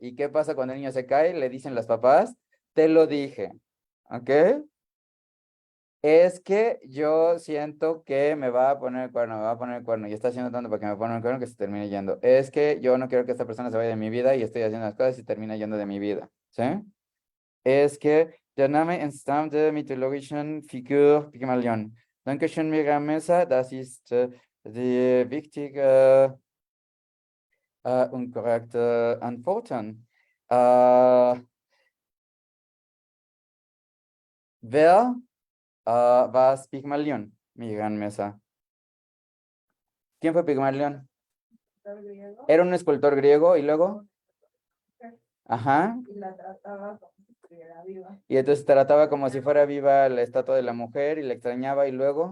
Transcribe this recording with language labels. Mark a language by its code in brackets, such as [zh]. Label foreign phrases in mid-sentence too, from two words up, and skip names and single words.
[es] ¿Y qué pasa cuando el niño se cae? Le dicen los papás, te lo dije, ¿ok? Es que yo siento que me va a poner el cuerno, me va a poner el cuerno y está haciendo tanto para que me ponga el cuerno que se termine yendo. Es que yo no quiero que esta persona se vaya de mi vida y estoy haciendo las cosas y termina yendo de mi vida, ¿sí? Es que [de] der Name entstammt der mythologischen Figur Pygmalion. Dankeschön, Miriam Mesa, das ist die wichtige und korrekte Antworten. Wer war Pygmalion, Miriam Mesa? [es] ¿Quién fue Pygmalion? Era un escultor griego y luego, ajá, Y la trataba como si estuviera viva. y entonces trataba como si fuera viva la estatua de la mujer y la extrañaba y luego,